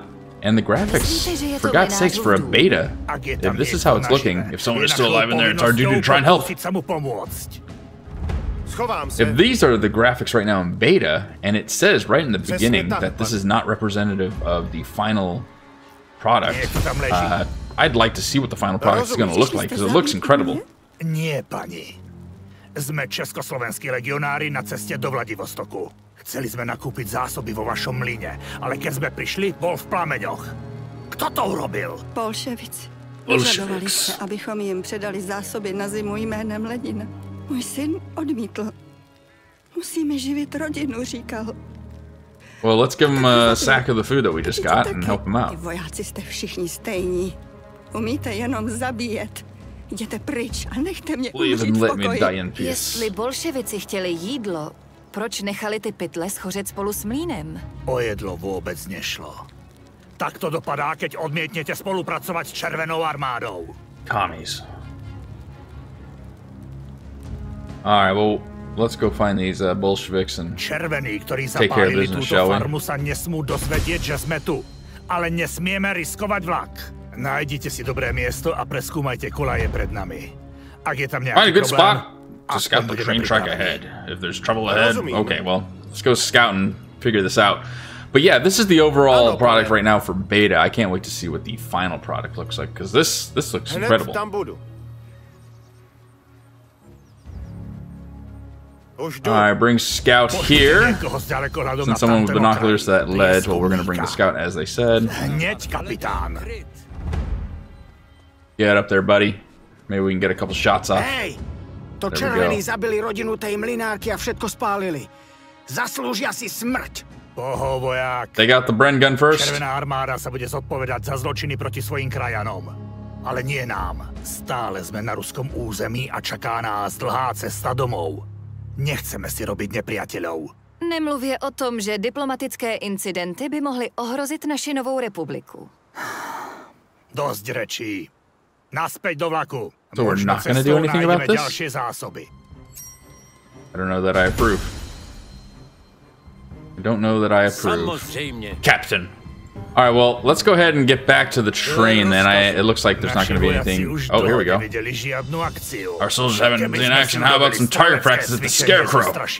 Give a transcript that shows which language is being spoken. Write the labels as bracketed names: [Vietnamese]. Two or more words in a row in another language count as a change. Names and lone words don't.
[English] And the graphics, for God's sakes, for a beta, if this is how it's looking, if someone is still alive in there, it's our duty to try and help. If these are the graphics right now in beta, and it says right in the beginning that this is not representative of the final product, I'd like to see what the final product is going to look like, because it looks incredible. [Slovak] Nie, pani. Sme Československí legionári na ceste do Vladivostoku. Chceli sme nakúpiť zásoby vo vašom mlyne, ale keď sme prišli, bol v plameňoch. Kto to urobil? Bolševici. [Czech] Požadovali se, abychom jim předali zásoby na zimu jménem Lenina. Můj syn odmítl. Musíme živit rodinu, říkal. [English] Well, let's give him a sack of the food that we just got and help him out. [Czech] Vojáci jste všichni stejní. Umíte jenom zabíjet. Jděte pryč a nechte mě umřít v pokoji. Jestli bolševici chtěli jídlo, proč nechali ty pytle schořet spolu s mlýnem? [Slovak] O jedlo vůbec nešlo. Tak to dopadá, keď odmietnete spolupracovať s Červenou armádou. [English] Commies. Alright, well, let's go find these Bolsheviks and [Slovak] Červení, ktorí [English] take care of [Slovak] zapálili [English] business, [Slovak] túto [English] shall we? [Slovak] farmu, sa nesmú dozvedieť, že sme tu. Ale nesmieme riskovať vlak. Nájdite si dobré miesto a preskúmajte kolaje pred nami. Ak je tam nejaký [English] find a good [Slovak] problém, [English] spot to scout the train track ahead. If there's trouble ahead, okay, well, let's go scout and figure this out. But yeah, this is the overall product right now for beta. I can't wait to see what the final product looks like, because this looks incredible. Alright, bring Scout here. Send someone with binoculars to that ledge. Well, we're going to bring the Scout as they said. Get up there, buddy. Maybe we can get a couple shots off. [Slovak] Hey, to červení zabili rodinu tej mlynárky a všetko spálili. Zaslúžia si smrť. [English] They got the Bren gun first. [Slovak] Červená armáda sa bude zodpovedať za zločiny proti svojim krajanom. Ale nie nám. Stále sme na ruskom území a čaká nás dlhá cesta domov. Nechceme si robiť nepriateľov. [Czech] Nemluvě o tom, že diplomatické incidenty by mohly ohrozit naši novou republiku. [Slovak] Dosť rečí. Naspäť do vlaku. [English] So we're not going to do anything about this? [Slovak] Ďalšie zásoby. [English] I don't know that I approve. I don't know that I approve. Captain. Alright, well, let's go ahead and get back to the train then. It looks like there's not going to be anything. Oh, here we go. Our soldiers haven't been in action. How about some target practice at the Scarecrow?